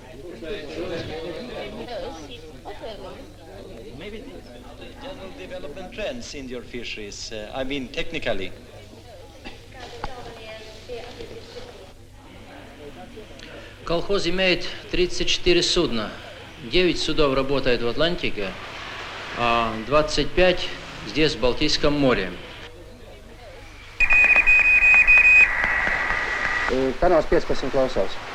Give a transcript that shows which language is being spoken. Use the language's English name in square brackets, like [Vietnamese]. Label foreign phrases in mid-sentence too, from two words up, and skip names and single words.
[English] Maybe the general development trends in your fisheries, I mean technically. [Russian] Колхоз имеет 34 судна. 9 судов работает в Атлантике, а 25 здесь, в Балтийском море. [Latvian] Kanāls 15 klausās.